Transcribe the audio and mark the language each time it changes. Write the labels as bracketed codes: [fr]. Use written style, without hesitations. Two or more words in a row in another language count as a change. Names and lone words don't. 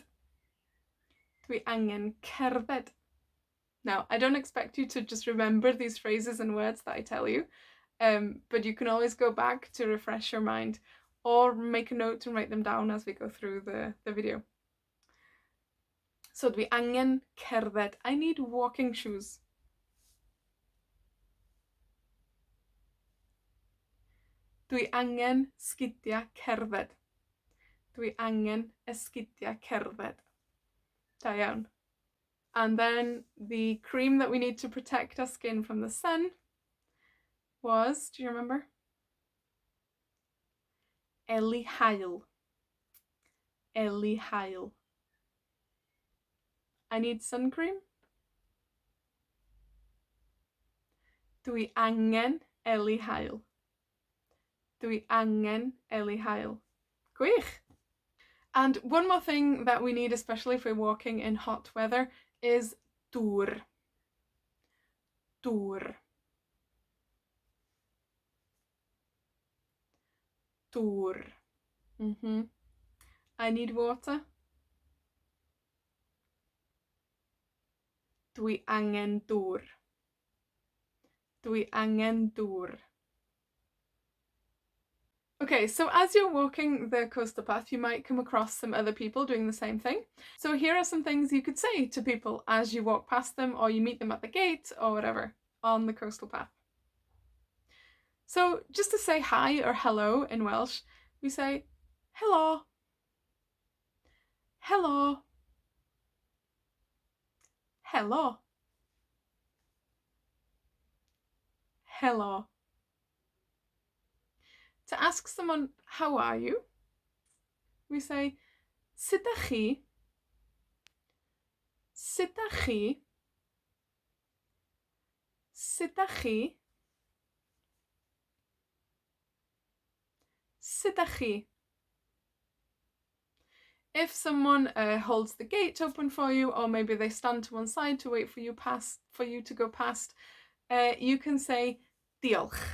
[cy] Dwi angen cerdded. [en] Now, I don't expect you to just remember these phrases and words that I tell you, but you can always go back to refresh your mind or make a note and write them down as we go through the video. So [cy] dwi angen cerdded. [en] I need walking shoes. [cy] Dwi angen sgidia cerdded. Dwi angen esgidia cerdded. Da iawn. [en] And then the cream that we need to protect our skin from the sun was, do you remember? [cy] Eli haul. Eli haul. [en] I need sun cream. [cy] Dwi angen eli haul. Dwi angen eli haul. Gwych. [en] And one more thing that we need, especially if we're walking in hot weather, is dŵr. [cy] Dŵr. Dŵr. [en] I need water. [cy] Dwi angen dŵr. Dwi angen dŵr. [en] Okay, so as you're walking the coastal path, you might come across some other people doing the same thing. So here are some things you could say to people as you walk past them, or you meet them at the gate, or whatever, on the coastal path. So just to say hi or hello in Welsh, we say helo. [cy] Helo. Helo. Helo. [en] To ask someone, how are you? We say, [cy] sut dach chi? Sut dach chi? Sut dach chi? Sut dach chi? [en] If someone holds the gate open for you, or maybe they stand to one side to wait for you to go past, you can say diolch.